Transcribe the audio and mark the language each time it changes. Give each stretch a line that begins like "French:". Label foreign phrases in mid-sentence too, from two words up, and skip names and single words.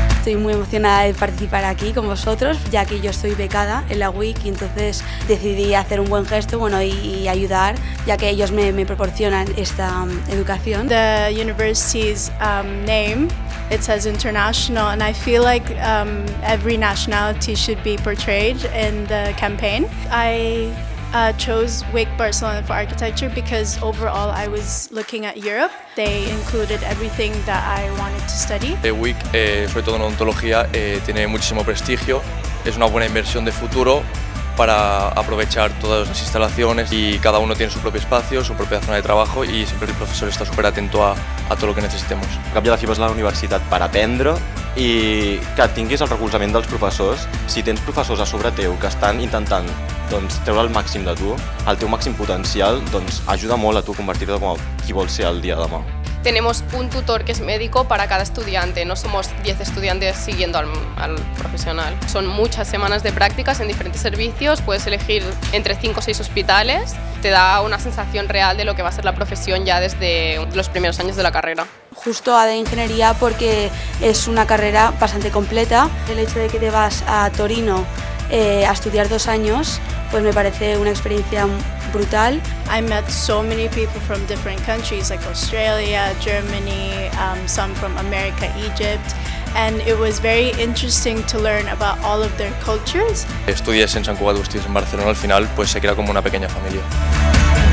Spanish: estoy muy emocionada de participar aquí con vosotros, ya que yo estoy becada en la WIC y entonces decidí hacer un buen gesto y ayudar, ya que ellos me proporcionan esta educación.
English: The university's name, it says international, and I feel like every nationality should be portrayed in the campaign. I chose Wake Barcelona for architecture because overall I was looking at Europe. They included everything that I wanted to study.
Spanish: WIC, sobre todo en odontología, tiene muchísimo prestigio, es una buena inversión de futuro para aprovechar todas las instalaciones y cada uno tiene su propio espacio, su propia zona de trabajo
Catalan: i sempre el professor està super atento a tot el que necessitemos. Al cap i a la fi vas a la universitat per aprendre i que tinguis el recolzament dels professors. Si tens professors a sobre teu que estan intentant treure el màxim de tu, el teu màxim potencial, ajuda molt a tu a convertir-te com qui vols ser el dia de demà.
Spanish: Tenemos un tutor que es médico para cada estudiante, no somos 10 estudiantes siguiendo al profesional. Son muchas semanas de prácticas en diferentes servicios, puedes elegir entre 5 o 6 hospitales, te da una sensación real de lo que va a ser la profesión ya desde los primeros años de la carrera. Justo a de ingeniería porque es una carrera bastante completa. El hecho de que te vas a Torino a estudiar 2 años, pues me parece una experiencia brutal.
English: I met so many people from different countries like Australia, Germany, some from America, Egypt, and it was very interesting to learn about all of their cultures.
Spanish: Estudies en Sant Cugat o estudies en Barcelona, al final pues se crea como una pequeña familia.